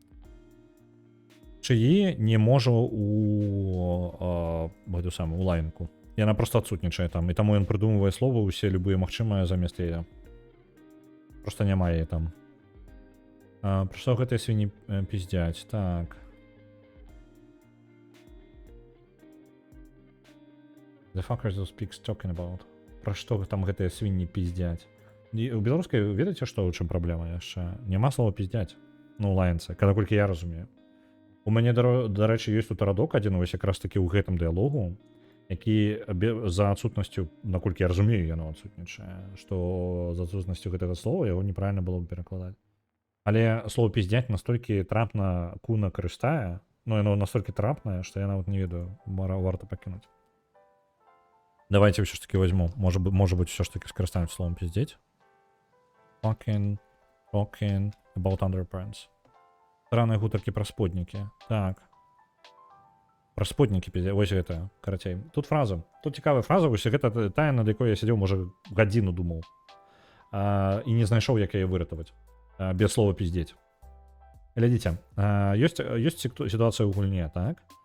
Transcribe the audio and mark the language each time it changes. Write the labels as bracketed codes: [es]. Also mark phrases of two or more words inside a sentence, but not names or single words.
[be] Чыі не можа у гэту самую лайнку. Яна просто адсутнічае там, і таму ён прыдумвае словы ўсе любыя магчымыя замест яе. Просто няма яе там. Пра што гэтыя свінні піздзяць? Так. [en] The fuckers who speaks talking about. [be] Пра што там гэтыя свінні піздзяць? У беларускай ведаеце, што ў чым праблема яшчэ? Няма слова піздзяць. Ну, лайнцы, колькі я разумею. У мяне, дарэчы, ёсць тут радок адзін вось якраз такі ў гэтым дыялогу, які за адсутнасцю, наколькі я разумею, яно адсутнічае, што за адсутнасцю гэтага слова яго неправільна было б перакладаць. Але слово піздзяць настолькі трапна Куна карыстае, ну яно настолькі трапнае, што я нават не ведаю, варта пакінуць. Давайте ўсё ж таки возьму. [ru] Может быть, все ж таки скористаем словом пиздеть. [en] Talking about underpants. [ru] Странные гутарки про сподники. [be] Так. [ru] Про сподники пиздеть. [be] Вось гэта, карацей. Тут фраза. Тут цікавая фраза, вось гэта тая, над якой я сидел, може, гадзіну думаў. І не знайшоў, як яе выратаваць. Без слова пиздеть. Глядзіце, ёсць ситуация ў гульне, так?